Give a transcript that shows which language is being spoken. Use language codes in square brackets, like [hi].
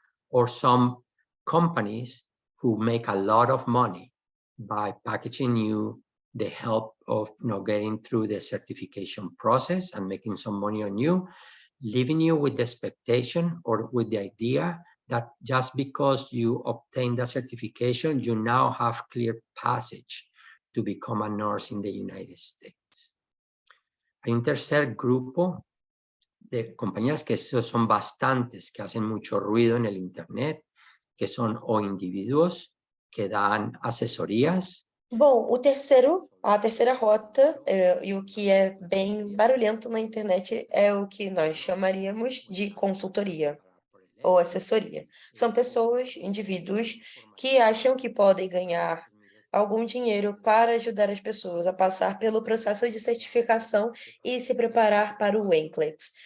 [en] Or some companies who make a lot of money by packaging you the help of getting through the certification process and making some money on you, leaving you with the expectation or with the idea that just because you obtain the certification, you now have clear passage to become a nurse in the United States. [es] Hay un tercer grupo de compañías que son bastantes, que hacen mucho ruido en el Internet, que son o individuos que dan asesorías. [pt] Bom, a terceira rota, e o que é bem barulhento na internet é o que nós chamaríamos de consultoria ou assessoria. São pessoas, indivíduos, que acham que podem ganhar algum dinheiro para ajudar as pessoas a passar pelo processo de certificação e se preparar para o NCLEX.